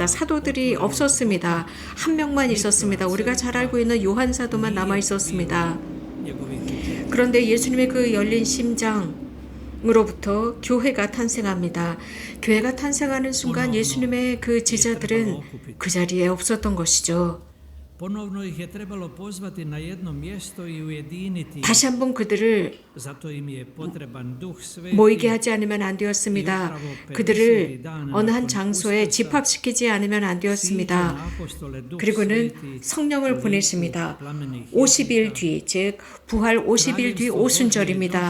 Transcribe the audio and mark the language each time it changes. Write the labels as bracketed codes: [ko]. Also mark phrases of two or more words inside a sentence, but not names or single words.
[ko] 사도들이 없었습니다. 한 명만 있었습니다. 우리가 잘 알고 있는 요한 사도만 남아 있었습니다. 그런데 예수님의 그 열린 심장으로부터 교회가 탄생합니다. 교회가 탄생하는 순간 예수님의 그 제자들은 그 자리에 없었던 것이죠. [hr] Ponovno ih je trebalo pozvati na jedno mjesto i ujediniti. [ko] 다시 한번 그들을 [hr] Zato im je potreban Duh Sveti. [ko] 모이게 하지 않으면 안 되었습니다. 그들을 어느 한 장소에 집합시키지 않으면 안 되었습니다. 그리고는 성령을 보내십니다. 50일 뒤, 즉 부활 50일 뒤 오순절입니다.